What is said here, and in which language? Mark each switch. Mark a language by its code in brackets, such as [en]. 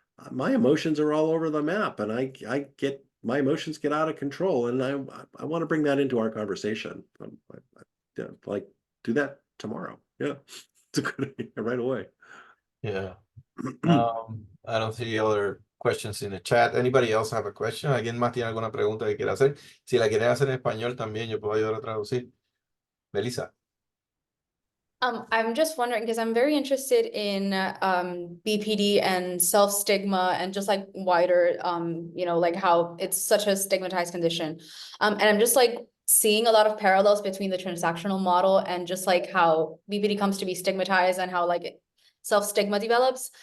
[en] My emotions are all over the map, and I get my emotions get out of control, and I want to bring that into our conversation. Yeah, like do that tomorrow. Yeah, it's a good idea right away. Yeah. I don't see other questions in the chat. Anybody else have a question? [es] ¿Alguien más tiene alguna pregunta que quiera hacer? Si la quieren hacer en español también, yo puedo ayudar a traducir. [en] Melissa. I'm just wondering because I'm very interested in BPD and self-stigma and just like wider, like how it's such a stigmatized condition. And I'm just like seeing a lot of parallels between the transactional model and just like how BPD comes to be stigmatized and how like self-stigma develops.